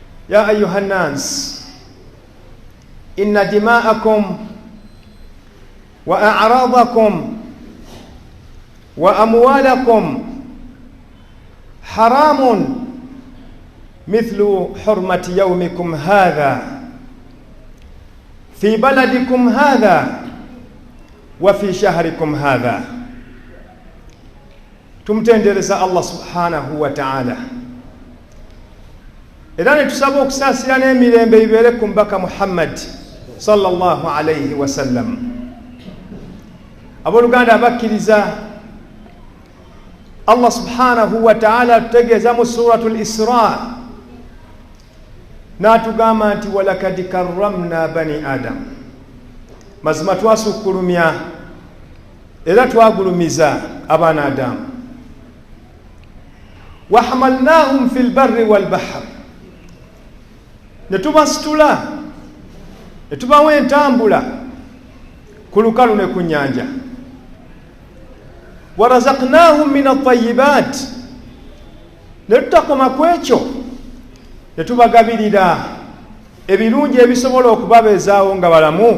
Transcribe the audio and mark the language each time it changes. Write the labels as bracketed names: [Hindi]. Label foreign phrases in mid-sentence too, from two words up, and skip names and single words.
[Arabic] يا أيها الناس إن دماءكم وأعراضكم وأموالكم حرام مثل حرمة يومكم هذا في بلدكم هذا وفي شهركم هذا. [Ganda] Tumtendereza [Arabic] الله سبحانه وتعالى. [Ganda] Era ne tusaba okusaasira n'emirembe ibeere ku mbaka Muhammad [Arabic] صلى الله عليه وسلم. [Ganda] Abooluganda abakkiriza, [Arabic] الله سبحانه وتعالى [Ganda] tutegeeza mu [Arabic] سورة الإسراء [Ganda] n'atugamba nti [Arabic] ولقد كرمنا بني آدم. [Ganda] Mazima twasukkulumya era twagulumiza abaana Adamu. [Arabic] وحملناهم في البر والبحر. [Ganda] Netubasitula netubawa entambula ku lukalu ne ku nnyanja. [Arabic] ورزقناهم من الطيبات. [Ganda] Netutakoma ku ekyo netubagabirira ebirungi ebisobola okubabeezaawo nga balamu.